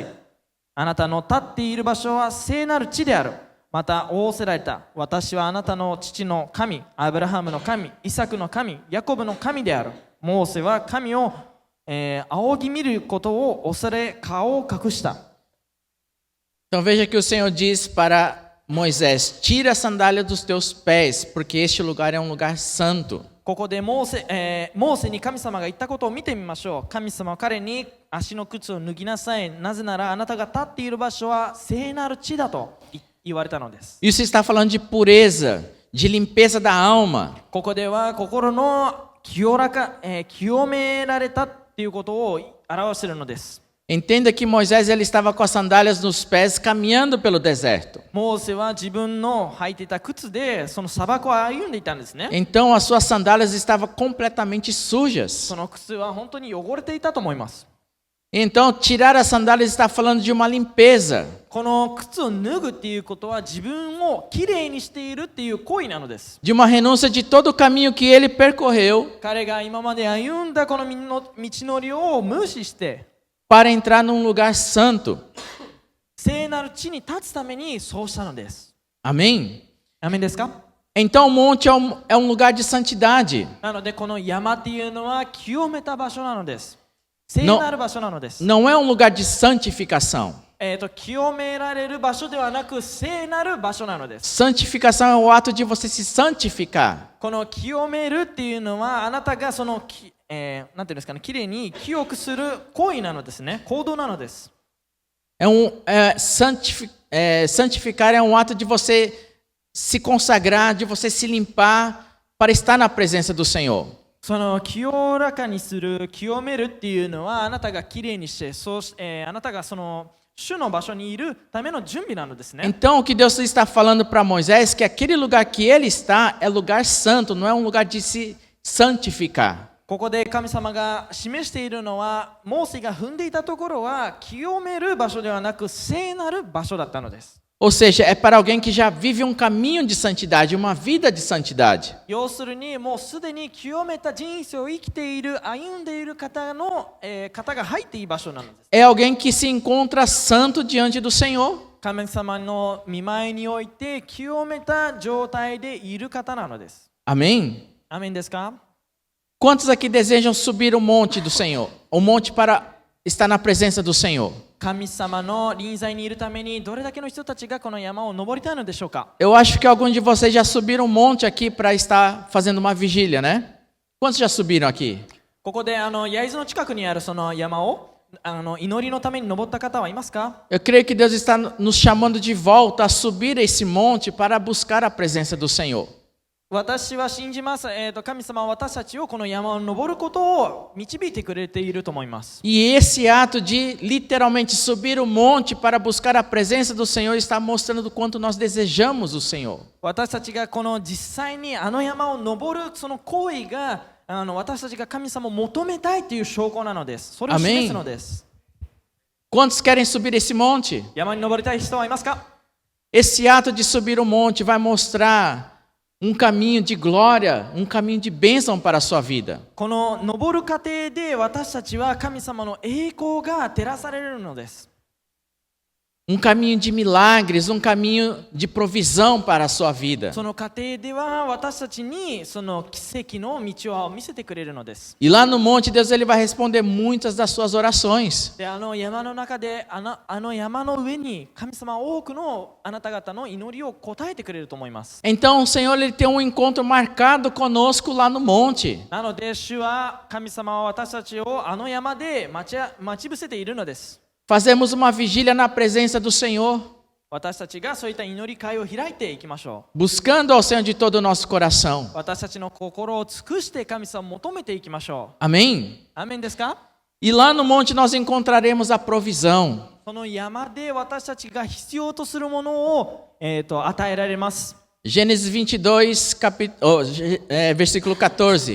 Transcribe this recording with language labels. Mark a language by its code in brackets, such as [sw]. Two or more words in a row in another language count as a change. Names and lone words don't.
[ja] あなたの立っている場所は聖なる地である。また仰せられた。私はあなたの父の神、アブラハムの神、イサクの神、ヤコブの神である。モーセは神を、仰ぎ見ることを恐れ顔を隠した。 [pt] Então veja que o Senhor diz para Moisés: tira a sandália dos teus pés, porque este lugar é um lugar santo. [ja] ここでモーセに神様が言ったことを見てみましょう。神様は彼に足の靴を脱ぎなさい。なぜならあなたが立っている場所は聖なる地だと言われたのです。 [pt] Isso está falando de pureza, de limpeza da alma. [ja] ここでは心の清められたっていうことを表しているのです。 [pt] Entenda que Moisés ele estava com as sandálias nos pés caminhando pelo deserto. [ja] モーセは自分の履いていた靴でその砂漠を歩んでいたんですね。 [pt] Então as suas sandálias estavam completamente sujas. [ja] その靴は本当に汚れていたと思います。 [pt] Então tirar as sandálias está falando de uma limpeza. [ja] この靴を脱ぐっていうことは自分をきれいにしているっていう行為なのです。 [pt] De uma renúncia de todo o caminho que ele percorreu. [ja] 彼が今まで歩んだこの道のりを無視して、 [pt] para entrar num lugar santo. [ja] 聖なる地に立つためにそうしたのです。 [pt] Amém? [ja] アーメンですか？ [pt] Então o monte é um lugar de santidade. [ja] なのでこの山っていうのは清めた場所なのです。聖なる場所なのです。 [pt] Não é um lugar de santificação. [ja] 清められる場所ではなく聖なる場所なのです。 [pt] Santificação é o ato de você se santificar. [ja] この清めるっていうのはあなたがそのなんていうんですかね、きれいに清くする行為なのですね、行動なのです。 [pt] Santificar é um ato de você se consagrar, de você se limpar para estar na presença do Senhor. [ja] その清らかにする、清めるっていうのはあなたがきれいにして、あなたがその主の場所にいるための準備なのですね。 [pt] Então o que Deus está falando para Moisés é que aquele lugar que ele está é lugar santo, não é um lugar de se santificar. [ja] ここで神様が示しているのは、モーセが踏んでいたところは清める場所ではなく聖なる場所だったのです。 [pt] Ou seja, é para alguém que já vive um caminho de santidade, uma vida de santidade. [ja] 要するにもうすでに清めた人生を生きている、歩んでいる方の、方が入っていい場所なのです。 [pt] É alguém que se encontra santo diante do Senhor. [ja] 神様の御前において清めた状態でいる方なのです。 [pt] Amém? [ja] アメンですか？ [pt] Quantos aqui desejam subir o monte do Senhor? O monte para estar na presença do Senhor. [ja] 神様の臨在にいるためにどれだけの人たちがこの山を登りたいのでしょうか？ [pt] Eu acho que alguns de vocês já subiram um monte aqui para estar fazendo uma vigília, né? Quantos já subiram aqui? [ja] ここで焼津の近くにあるその山を祈りのために登った方はいますか？ [pt] Eu creio que Deus está nos chamando de volta a subir esse monte para buscar a presença do Senhor. [ja] 私は信じます。神様は私たちをこの山を登ることを導いてくれていると思います。 [pt] E esse ato de literalmente subir o monte para buscar a presença do Senhor está mostrando o quanto nós desejamos o Senhor. [ja] 私たちがこの実際にあの山を登るその行為が私たちが神様を求めたいという証拠なのです。それを示すのです。 [pt] Quantos querem subir esse monte? [ja] 山に登りたい人はいますか？ [pt] Esse ato de subir o monte vai mostrar um caminho de glória, um caminho de bênção para a sua vida. [ja] この登る過程で私たちは神様の栄光が照らされるのです。 [pt] Um caminho de milagres, um caminho de provisão para a sua vida. [ja] その過程では私たちにその奇跡の道を見せてくれるのです。 [pt] E lá no monte, Deus ele vai responder muitas das suas orações. [ja] で山の中で山の上に神様は多くのあなた方の祈りを答えてくれると思います。 [pt] Então o Senhor ele tem um encontro marcado conosco lá no monte. [ja] なので主は神様は私たちを山で待ち伏せているのです。 [pt] Fazemos uma vigília na presença do Senhor, [ja] 私たちがそういった祈り会を開いていきましょう。 [pt] buscando ao Senhor de todo o nosso coração. [ja] 私たちの心を尽くして神様を求めていきましょう。 [pt] Amém? [ja] アーメンですか？ [pt] E lá no monte nós encontraremos a provisão. [ja] その山で私たちが必要とするものを、与えられます。 [pt] Gênesis 22, versículo 14.